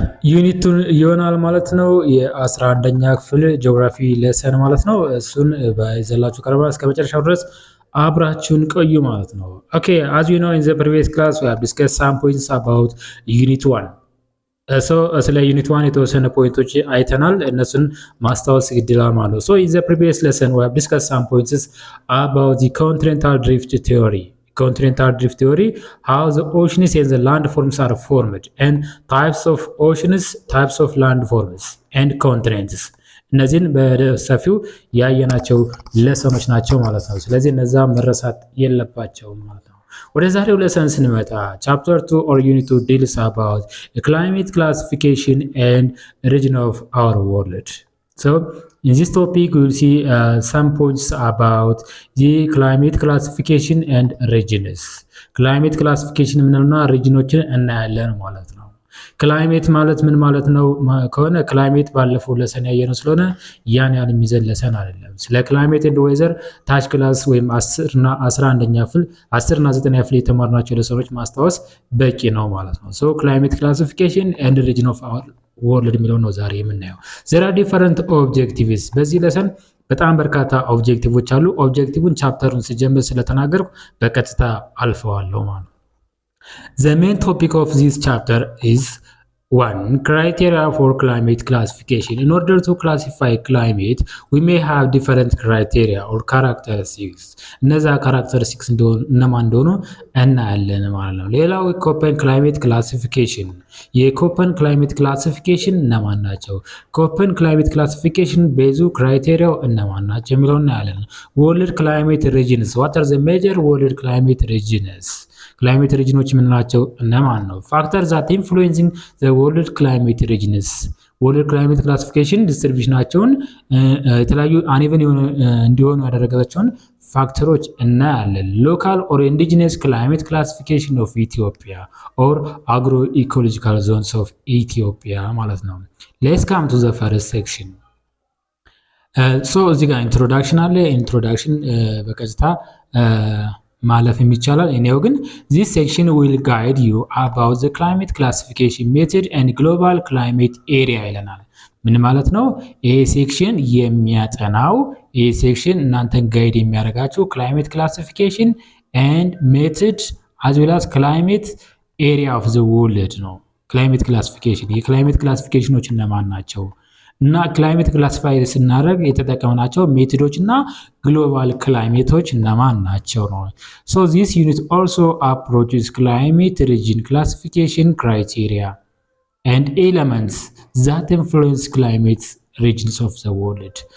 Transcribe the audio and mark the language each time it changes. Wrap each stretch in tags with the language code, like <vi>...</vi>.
<am>ዩኒቱን ይሆናል ማለት ነው። የ11ኛ ክፍል ጂኦግራፊ ለሰን ማለት ነው። እሱን ይዘንላችሁ ቀርበናል። እስከ መጨረሻው ድረስ አብራችሁን ቆዩ ማለት ነው። ኦኬ</am> <en>as you know in the previous class we have discussed some points about unit 1</en> <am>ስለ ዩኒት 1 የተወሰነ ፖይንቶች አይተናል። እነሱን ማስታወስ ግድላል ማለት ነው።</am> <en>in the previous lesson we have discussed some points about the continental drift theory. Continental drift theory, how the oceans and the landforms are formed, and types of oceans, types of landforms, and continents.</en> <am>እነዚህን በሰፊው ያየናቸው ለሰኖች ናቸው ማለት ነው። ስለዚህ እነዛ መረሳት የለባቸውም ማለት ነው። ወደ ዛሬው ለሰን ስንመጣ ቻፕተር 2</am> <en>or unit 2 deals about the climate classification and region of our world. So in this topic we will see some points about the climate classification and regions.</en> <am>Climate classification ምንና ሪጅኖችን እናያለን ማለት ነው። ክላይሜት ማለት ምን ማለት ነው ከሆነ ክላይሜት ባለፈው ለሰን ያየነው ስለሆነ ያን ያህል የሚዘል ለሰን አይደለም። ስለ ክላይሜት ኤንድ ዌዘር ታች ክላስ ወይም 10 እና 11ኛ ክፍል 10 እና 9ኛ ክፍል የተማርናቸው ለሰኖች ማስታወስ በቂ ነው ማለት ነው።</am> <en>ሶ ክላይሜት ክላሲፊኬሽን ኤንድ ሪጅን ኦፍ አወር ወርልድ</en> <am>የሚለው ነው ዛሬ የምናየው።</am> <en>there are different objectives</en> <am>በዚህ ለሰን በጣም በርካታ ኦብጀክቲቮች አሉ። ኦብጀክቲቭን ቻፕተሩን ሲጀምር ስለተናገርኩ በቀጥታ አልፈዋለሁ ማለት ነው።</am> <en>The main topic of this chapter is 1. Criteria for climate classification. In order to classify climate, we may have different criteria or characteristics.</en> <am>እነዛ characteristics እነማን እንደሆኑ እናያለን ማለት ነው። ሌላው ኮፐን ክላይሜት ክላሲፊኬሽን። የኮፐን ክላይሜት ክላሲፊኬሽን እነማን ናቸው? ኮፐን ክላይሜት ክላሲፊኬሽን ቤዙ ክራይቴሪያው እነማን ናቸው የሚለውን እናያለን።</am> <en>ወርልድ ክላይሜት ሪጅንስ. What are the major world climate regions?</en> <am>ክላይሜት ሪጅኖች የምንላቸው እነማን ነው?</am> <en>ፋክተር ዛት ኢንፍሉዌንሲንግ ዘ ወርልድ ክላይሜት ሪጅንስ።</en> <am>ወርልድ ክላይሜት ክላሲፊኬሽን ዲስትሪቢዩሽናቸውን የተለያዩ አንኢቨን እንዲሆኑ ያደረጋቸውን ፋክተሮች እናያለን።</am> <en>ሎካል ኦር ኢንዲጂነስ ክላይሜት ክላሲፊኬሽን ኦፍ ኢትዮጵያ</en> <am>ኦር አግሮ ኢኮሎጂካል ዞንስ ኦፍ ኢትዮጵያ ማለት ነው።</am> <en>ሌትስ ካም ቱ ዘ ፈርስት ሴክሽን።</en> <am>እዚህ ጋር ኢንትሮዳክሽን አለ። ኢንትሮዳክሽን በቀጥታ ማለፍ የሚቻላል። እኔው ግን</am> <en>this section will guide you about the climate classification method and global climate area</en> <am>ይለናል። ምን ማለት ነው? ይሄ ሴክሽን የሚያጠናው ይሄ ሴክሽን እናንተን ጋይድ የሚያደርጋችሁ</am> <en>climate classification and method as well as climate area of the world</en> <am>ነው። climate classification የክላይሜት ክላሲፊኬሽኖች እነማን ናቸው እና ክላይሜት ክላሲፋይ ስናደርግ የተጠቀምናቸው ሜቶዶች እና ግሎባል ክላይሜቶች እነማን ናቸው ነው።</am> <en>So this unit also approaches climate region classification criteria and elements that influence climate regions of the world.</en>